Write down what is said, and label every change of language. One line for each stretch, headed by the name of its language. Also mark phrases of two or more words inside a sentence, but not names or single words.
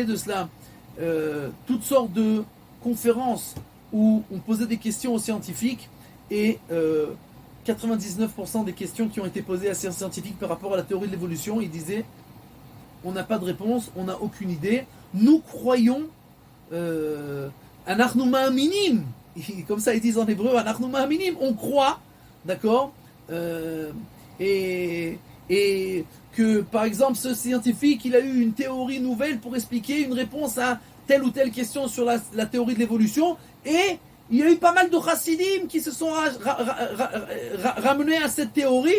French: de cela, toutes sortes de conférences où on posait des questions aux scientifiques, et 99% des questions qui ont été posées à ces scientifiques par rapport à la théorie de l'évolution, ils disaient on n'a pas de réponse, on n'a aucune idée, nous croyons
Hebrew: אנחנו מאמינים,
French: comme ça ils disent en hébreu,
Hebrew: אנחנו מאמינים,
French: on croit, d'accord, et que par exemple ce scientifique il a eu une théorie nouvelle pour expliquer une réponse à telle ou telle question sur la théorie de l'évolution, et il y a eu pas mal de chassidim qui se sont ramenés à cette théorie.